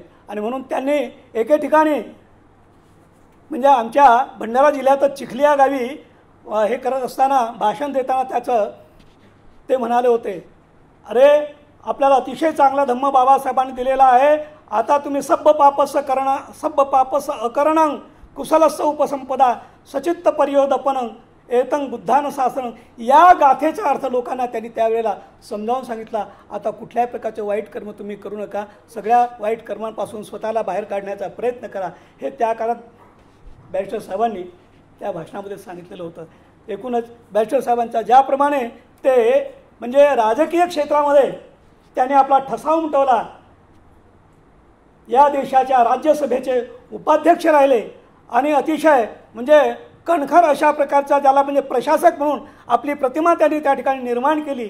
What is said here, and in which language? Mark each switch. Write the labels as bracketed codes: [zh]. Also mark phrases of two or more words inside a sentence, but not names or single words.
[mr] आणि म्हणून त्यांनी एके ठिकाणी म्हणजे आमच्या भंडारा जिल्ह्यातच चिखली या गावी हे करत असताना भाषण देताना त्याचं ते म्हणाले होते, अरे आपल्याला अतिशय चांगला धम्म बाबासाहेबांनी दिलेला आहे आता तुम्ही [pi] सब्ब पापस अकरणं कुशलस्स उपसंपदा सचित्त पर्योदपनं एतं बुद्धान शासनं, [mr] या गाथेचा अर्थ लोकांना त्यांनी त्यावेळेला समजावून सांगितला. आता कुठल्याही प्रकारचे वाईट कर्म तुम्ही करू नका, सगळ्या वाईट कर्मांपासून स्वतःला बाहेर काढण्याचा प्रयत्न करा, हे त्या काळात बॅरिस्टर साहेबांनी त्या भाषणामध्ये सांगितलेलं होतं. एकूणच बॅरिस्टर साहेबांच्या ज्याप्रमाणे ते म्हणजे राजकीय क्षेत्रामध्ये त्याने आपला ठसा उमटवला, या देशाच्या राज्यसभेचे उपाध्यक्ष राहिले आणि अतिशय म्हणजे कणखर अशा प्रकारचा ज्याला म्हणजे प्रशासक म्हणून आपली प्रतिमा त्यांनी त्या ठिकाणी निर्माण केली.